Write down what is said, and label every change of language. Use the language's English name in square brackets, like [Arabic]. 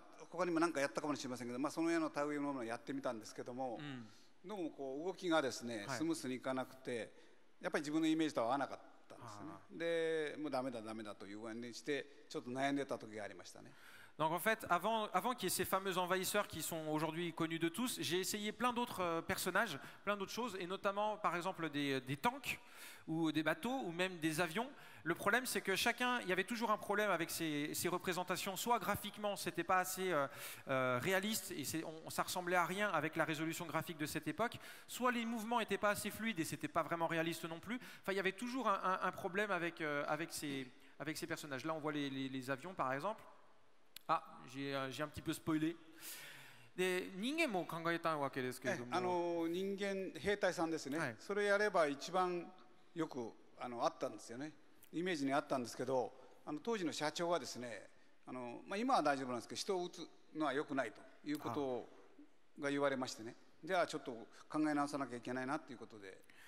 [Japanese] 他にも何かやったかもしれませんけど、そのような類のものをやってみたんですけども、どうもこう動きがですねスムースにいかなくて、やっぱり自分のイメージとは合わなかった。でもうダメだというふうにしてちょっと悩んでた時がありましたね。 [French] Donc en fait, avant qu'il y ait ces fameux envahisseurs qui sont aujourd'hui connus de tous, j'ai essayé plein d'autres personnages, plein d'autres choses, et notamment par exemple des tanks ou des bateaux ou même des avions. Le problème, c'est que il y avait toujours un problème avec ces représentations. Soit graphiquement, c'était pas assez réaliste et ça ressemblait à rien avec la résolution graphique de cette époque. Soit les mouvements n'étaient pas assez fluides et c'était pas vraiment réaliste non plus. Enfin, il y avait toujours un problème avec ces personnages. Là, on voit les avions, par exemple. Ah, j'ai un petit peu spoilé. [Japanese] で人間も考えたわけですけれども、人間兵隊さんですね、それやれば一番よくあったんですよね。イメージにあったんですけど、当時の社長はですね、今は大丈夫なんですけど、人を撃つのは良くないということが言われましてね、じゃあちょっと考え直さなきゃいけないなということで。